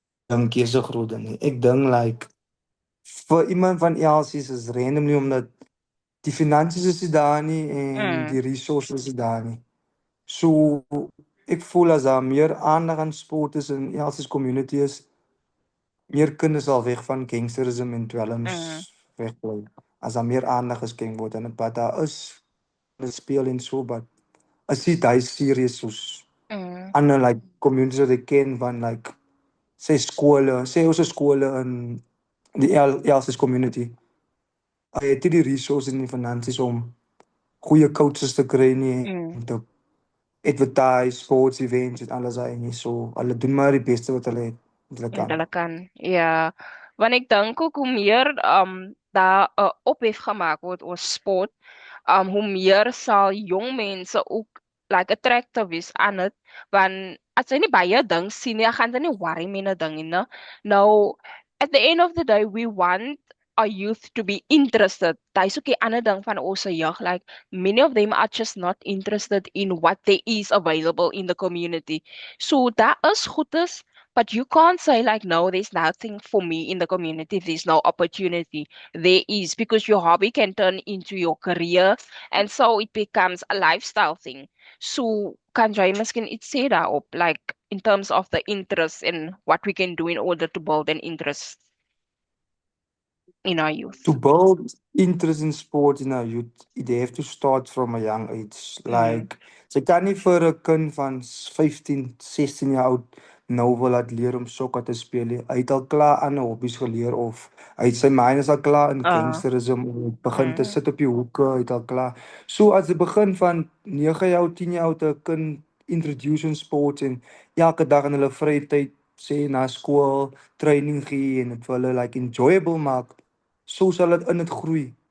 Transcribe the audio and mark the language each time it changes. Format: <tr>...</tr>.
<af>Dink jy is 'n groot ding nie. Ek dink like vir iemand van Elsies is randomly omdat die finansies is nie daar nie en Mm, die resources is daar nie. So ek voel as daar meer aandag aan sport is in Elsies community is, meer kinders sal weg van gangsterisme en dwelms mm, wegbly. As daar meer aandag geskenk word en wat daar is, hulle speel en so, but as dit hy serious soos mm, ander like communities wat ek ken van like sê ons skole in die Elsies community. Hy het nie die resources en die finansies om goeie coaches te kry nie mm. en te advertise sports events en alles daai nie. So hulle doen maar die beste wat hulle het, wat hulle Met kan. hulle kan. Ja. Want ek dink ook hoe meer daar 'n ophef gemaak word oor sport, hoe meer sal jong mense ook like attracted wees aan dit, want as jy nie baie ding sien nie, dan gaan jy nie worry met 'n ding nie, né?</af> <en>Nou at the end of the day we want our youth to be interested. Dis ook 'n ander ding van ons jeug, like many of them are just not interested in what there is available in the community. So that is goedes. But you can't say like, no, there's nothing for me in the community. If there's no opportunity. There is because your hobby can turn into your career, and so it becomes a lifestyle thing. So kan jy miskien iets sê daarop, like in terms of the interest in what we can do in order to build an interest in our To youth? build interest in sport in our youth, they have to start from a young age. Mm,</en> <af>Like, sy kan nie vir 'n kind van 15, 16 jaar oud nou wil laat leer om sokker te speel nie. Hy het al klaar ander hobbies geleer of hy het sy mind is al klaar in uh, gangsterisme om begin te mm, sit op die hoeke, hy het al klaar. So as jy begin van 9 jaar oud, 10 jaar oud 'n kind introduce in sport en elke dag in hulle vrye tyd sê na skool training gee en dit vir hulle like enjoyable maak, so sal dit in dit groei.</af>